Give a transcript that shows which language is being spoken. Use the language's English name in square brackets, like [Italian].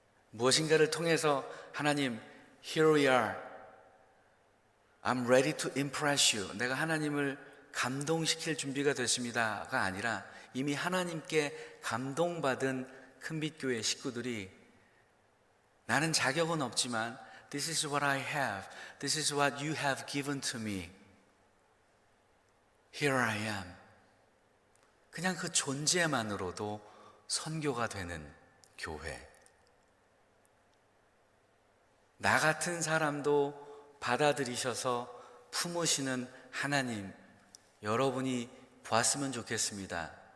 [Korean] 무엇인가를 통해서 하나님, [English] here we are, I'm ready to impress you. [Korean] 내가 하나님을 감동시킬 준비가 됐습니다가 아니라 이미 하나님께 감동받은 큰빛교회 식구들이 나는 자격은 없지만 [English] This is what I have. This is what you have given to me. Here I am. [Korean] 그냥 그 존재만으로도 선교가 되는 교회. 나 같은 사람도 받아들이셔서 품으시는 하나님, 여러분이 보았으면 좋겠습니다.